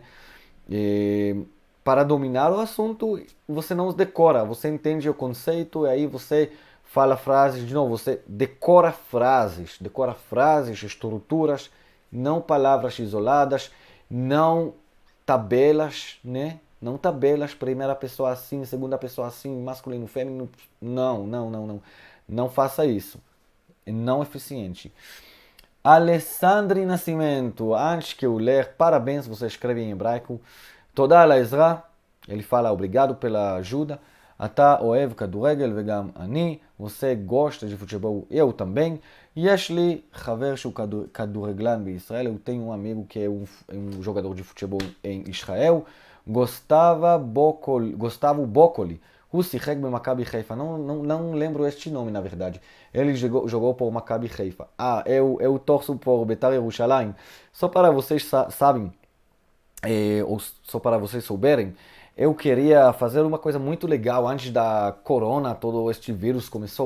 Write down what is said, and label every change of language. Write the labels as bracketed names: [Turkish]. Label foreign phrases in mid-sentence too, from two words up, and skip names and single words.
[Portuguese] Para dominar o assunto, você não decora, você entende o conceito e aí você fala frases, de novo, você decora frases, estruturas, não palavras isoladas, não tabelas, né? Não tabelas, primeira pessoa assim, segunda pessoa assim, masculino, feminino. Não. Não faça isso. É não eficiente. Alessandri Nascimento, antes que eu ler, parabéns, você escreve em hebraico. [Hebrew] Toda על העזרה, [Portuguese] ele fala obrigado pela ajuda. [Hebrew] אתה אוהב כדורגל וגם אני, [Portuguese] você gosta de futebol, eu também. [Hebrew] יש לי חבר שהוא כדורגלן בישראל, [Portuguese] eu tenho um amigo que é um jogador de futebol em Israel. [Hebrew] Gustavo Boccoli, הוא שיחק במכבי חיפה, [Portuguese] não lembro este nome na verdade. Ele jogou por Maccabi Haifa. Eu torço por Betar Yerushalayim. Só para vocês sabem, ou só para vocês souberem, eu queria fazer uma coisa muito legal antes da corona, todo este vírus começou.